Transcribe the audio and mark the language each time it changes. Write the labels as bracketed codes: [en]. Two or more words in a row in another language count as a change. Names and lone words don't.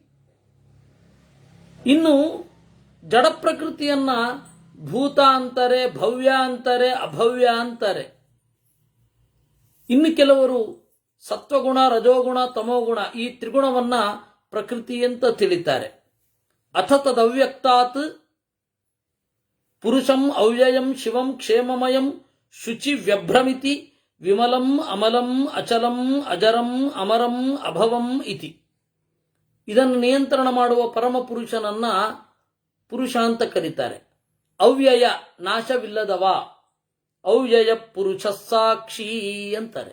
[kn] ಇನ್ನು ಜಡ ಪ್ರಕೃತಿಯನ್ನ ಭೂತ ಅಂತಾರೆ, ಭವ್ಯ ಅಂತಾರೆ, ಅಭವ್ಯ ಅಂತಾರೆ. ಇನ್ನು ಕೆಲವರು ಸತ್ವಗುಣ, ರಜೋಗುಣ, ತಮೋಗುಣ, ಈ ತ್ರಿಗುಣವನ್ನ ಪ್ರಕೃತಿ ಅಂತ ತಿಳಿತಾರೆ. [sa] ಅಥ ತದವ್ಯಕ್ತಾತ್ ಪುರುಷಂ ಅವ್ಯಯಂ ಶಿವಂ ಕ್ಷೇಮಮಯಂ ಶುಚಿ ವ್ಯಭ್ರಮಿತಿ ವಿಮಲಂ ಅಮಲಂ ಅಚಲಂ ಅಜರಂ ಅಮರಂ ಅಭವಂ ಇತಿ. [kn] ಇದನ್ನು ನಿಯಂತ್ರಣ ಮಾಡುವ ಪರಮ ಪುರುಷನನ್ನ ಪುರುಷ ಅಂತ ಕರೀತಾರೆ. ಅವ್ಯಯ, ನಾಶವಿಲ್ಲದವ, ಅವ್ಯಯ ಪುರುಷ ಸಾಕ್ಷಿ ಅಂತಾರೆ.